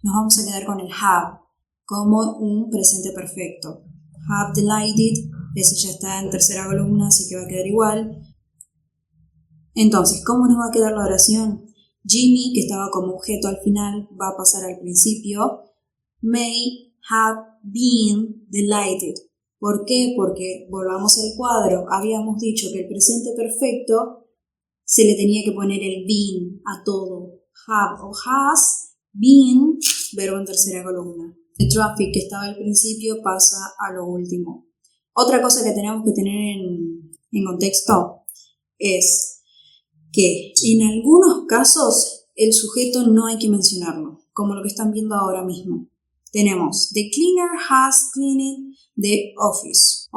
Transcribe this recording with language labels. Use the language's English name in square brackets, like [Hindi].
[Spanish] Nos vamos a quedar con el have como un presente perfecto. [English] Have delighted, [Spanish] eso ya está en tercera columna, así que va a quedar igual. Entonces, ¿cómo nos va a quedar la oración? Jimmy, que estaba como objeto al final, va a pasar al principio. [English] May have been delighted. [Spanish] ¿Por qué? Porque, volvamos al cuadro, habíamos dicho que el presente perfecto se le tenía que poner el been a todo. Have o has, been, verbo en tercera columna. El traffic que estaba al principio pasa a lo último. Otra cosa que tenemos que tener en contexto es que en algunos casos el sujeto no hay que mencionarlo, como lo que están viendo ahora mismo. [English] Tenemos, the cleaner has cleaned the office.